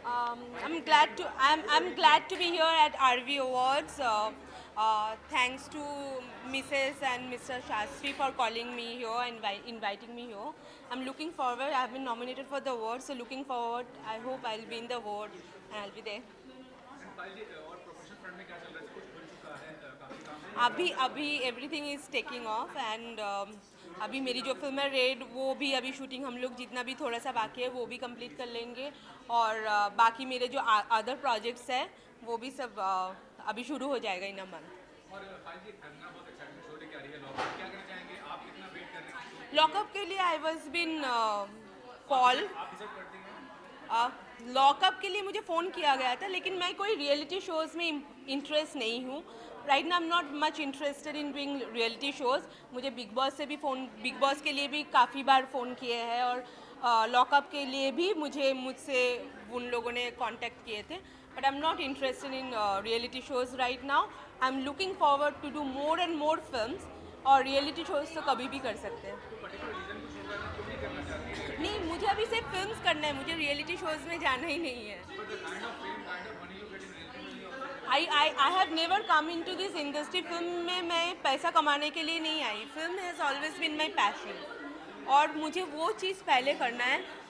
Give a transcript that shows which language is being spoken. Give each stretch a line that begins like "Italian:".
English: I'm glad to be here at RV Awards. Thanks to Mrs. and Mr. Shastri for calling me here and inviting me here. I'm looking forward. I've been nominated for the award, so looking forward. I hope I'll win the award and I'll be there.
Hindi: अभी
English: everything is taking off
Hindi: and अभी मेरी जो film है red वो भी अभी shooting हम लोग जितना भी थोड़ा सा बाकी है वो भी कंप्लीट कर लेंगे और बाकी मेरे जो अदर प्रोजेक्ट्स हैं वो भी सब अभी शुरू हो जाएगा
English: In a month. Lockup
Hindi: के लिए
English: I was been call.
Hindi: Lockup के लिए मुझे फ़ोन किया गया था लेकिन मैं कोई रियलिटी शोज़ में इंटरेस्ट नहीं हूँ.
English: Right now I am not much interested in doing reality shows.
Hindi: मुझे बिग बॉस से भी बिग बॉस के लिए भी काफ़ी बार फ़ोन किए हैं और लॉकअप के लिए भी मुझसे उन लोगों ने कांटेक्ट किए थे.
English: But I am not interested in reality shows right now. I am looking forward to do more and more films
Hindi: और रियलिटी शोज़ तो कभी भी कर सकते हैं. नहीं, मुझे अभी सिर्फ फिल्म्स करना है, मुझे रियलिटी शोज़ में जाना ही नहीं है.
English: I have never come into this industry.
Hindi: Film में मैं पैसा कमाने के लिए नहीं आई.
English: film has always been my passion
Hindi: और मुझे वो चीज़ पहले करना है.